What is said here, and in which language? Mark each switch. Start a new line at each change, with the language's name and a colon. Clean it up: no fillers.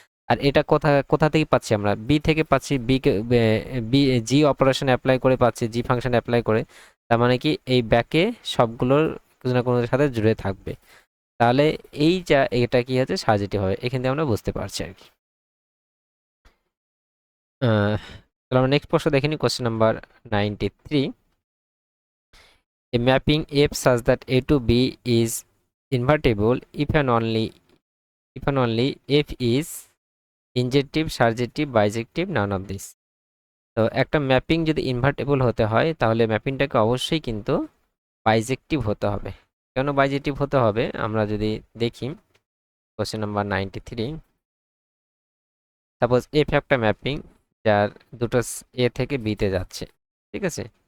Bangla: আর এটা কোথা কোথা থেকে পাচ্ছি, আমরা বি থেকে পাচ্ছি, বিকে বি জি অপারেশন অ্যাপ্লাই করে পাচ্ছি, জি ফাংশন অ্যাপ্লাই করে, তার মানে কি এই ব্যাকে সবগুলোর কোনো না কোনোর সাথে জুড়ে থাকবে। তাহলে এই যা এটা কি হচ্ছে, সাজেটিভ হবে, এখান থেকে আমরা বুঝতে পারছি আর কি। তাহলে আমরা নেক্সট প্রশ্ন দেখে নিই, question number 93।
English: A mapping F such that A to B is invertible if and only F is injective, surjective, bijective, none of this.
Bangla: তো একটা ম্যাপিং যদি ইনভার্টেবল হতে হয়, তাহলে ম্যাপিংটাকে অবশ্যই কিন্তু বাইজেক্টিভ হতে হবে। কেন বাইজেক্টিভ হতে হবে আমরা যদি দেখি, কোশ্চেন নাম্বার 93। সাপোজ এফ একটা ম্যাপিং যার দুটো এ থেকে বিতে যাচ্ছে, ঠিক আছে।